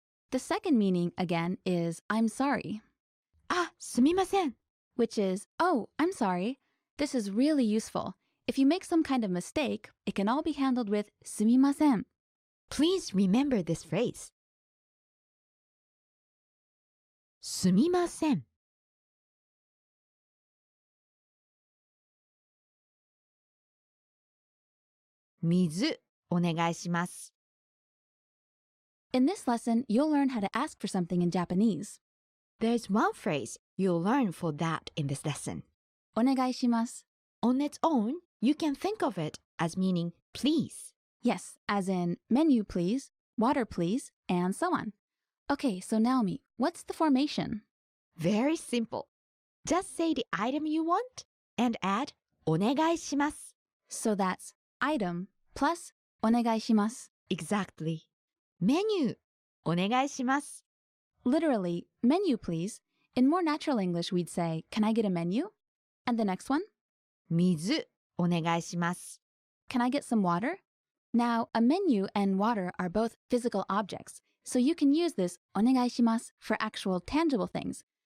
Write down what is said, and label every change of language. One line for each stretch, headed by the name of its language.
English: The second meaning, again, is I'm sorry,
Japanese: あ、すみません
English: which is, oh, I'm sorry. This is really useful. If you make some kind of mistake, it can all be handled with sumimasen. Please remember this phrase.
Japanese: すみません水お願いします
English: In this lesson, you'll learn how to ask for something in Japanese. There's one phrase you'll learn for that in this lesson.
Japanese: お願いします.
English: On its own, you can think of it as meaning please. Yes, as in menu please, water please, and so on. Okay, so Naomi, what's the formation? Very simple. Just say the item you want and add お願いします So that's item plus お願いします. Exactly.
Japanese: Menu お願いします
English: Literally, menu please. In more natural English, we'd say, can I get a menu? And the next one?
Japanese: 水お願いします。
English: Can I get some water? Now, a menu and water are both physical objects, so you can use this お願いします for actual tangible things.